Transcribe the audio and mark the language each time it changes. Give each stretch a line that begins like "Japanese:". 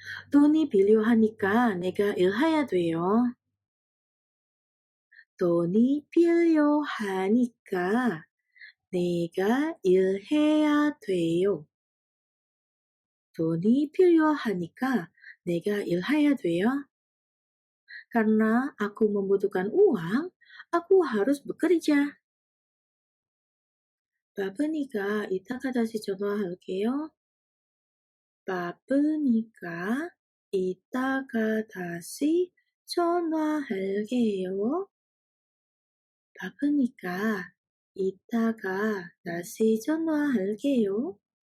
Korean: 돈이 필요하니까 내가 일해야 돼요. 돈이 필요하니까 내가 일해야 돼요. 돈이 필요하니까 내가 일해야 돼요.
Indonesian: Karena aku membutuhkan uang, aku harus bekerja.
Korean: 바쁘니까 이따가 다시 전화할게요. 바쁘니까 이따가 다시 전화할게요. 바쁘니까 이따가 다시 전화할게요.